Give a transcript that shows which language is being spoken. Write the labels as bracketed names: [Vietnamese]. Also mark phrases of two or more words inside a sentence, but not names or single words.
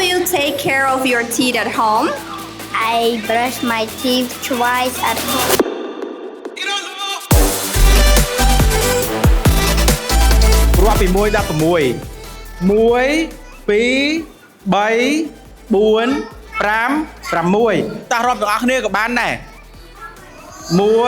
[English] take care of your teeth at home? I brush my teeth twice at home. [Khmer] រាប់ពី1ដល់6 1 2 3 4 5 6 តោះរាប់ទាំងអស់គ្នាក៏បានដែរ1 2 3 4 5 6